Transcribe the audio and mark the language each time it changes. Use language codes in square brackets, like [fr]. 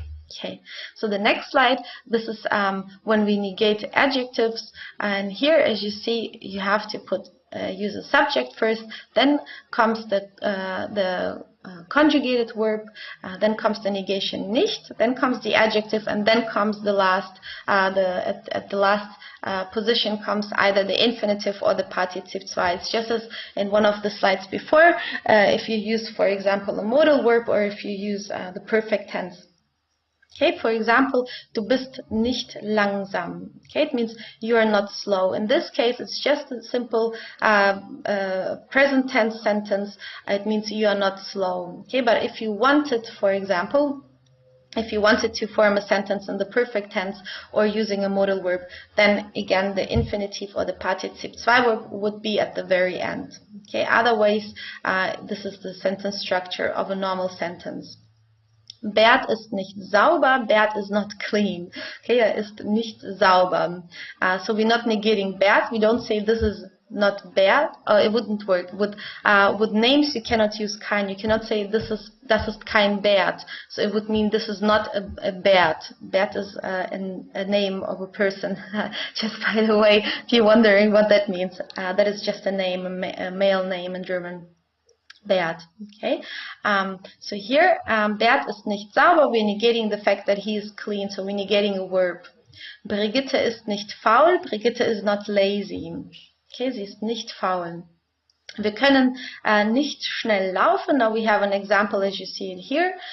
[en] Okay, so the next slide, this is when we negate adjectives, and here, as you see, you have to put use a subject first, then comes the conjugated verb, then comes the negation nicht, then comes the adjective, and then comes the last, at the last position comes either the infinitive or the Partizip 2. It's just as in one of the slides before, if you use, for example, a modal verb, or if you use the perfect tense. Okay, for example, [de] du bist nicht langsam. [en] Okay, it means you are not slow. In this case, it's just a simple present tense sentence. It means you are not slow. Okay, but if you wanted, for example, if you wanted to form a sentence in the perfect tense or using a modal verb, then again the infinitive or the Partizip 2 verb would be at the very end. Okay, otherwise, this is the sentence structure of a normal sentence. [de] Bert ist nicht sauber, [en] Bert is not clean. [de] Okay, ist nicht sauber. [en] So we're not negating Bert, we don't say this is not Bert, it wouldn't work. With names you cannot use kein, you cannot say [de] das ist kein Bert. [en] So it would mean this is not a Bert. Bert is a name of a person. Just by the way, if you're wondering what that means, that is just a name, a male name in German. Bert. Okay, so here [de] Bert ist nicht sauber, [en] we're negating the fact that he is clean, so we're negating a verb. [de] Brigitte ist nicht faul, [en] Brigitte is not lazy. [de] Okay, sie ist nicht faul. Wir können nicht schnell laufen. [en] Now we have an example as you see it here.